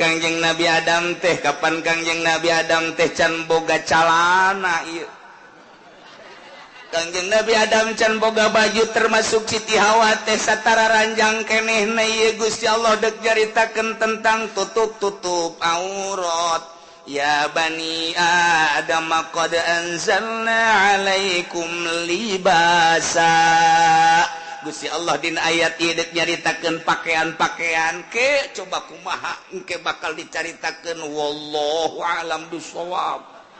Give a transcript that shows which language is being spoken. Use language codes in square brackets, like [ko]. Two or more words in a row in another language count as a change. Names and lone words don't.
[su] Kangjeng Nabi Adam teh kapan Kangjeng Nabi Adam teh can boga calana ieu Kangjeng Nabi Adam can boga baju termasuk Siti Hawa teh satara ranjang kenehna ieu Gusti Allah deuk jaritakeun tentang tutup-tutup aurat [ar] ya bani Adam qad anzalna alaikum libasa [su] Gusti Allah dina ayat ieu deuk nyaritakeun pakaian-pakaian ke coba kumaha engke bakal dicaritakeun [ar] wallahu a'lam bishawab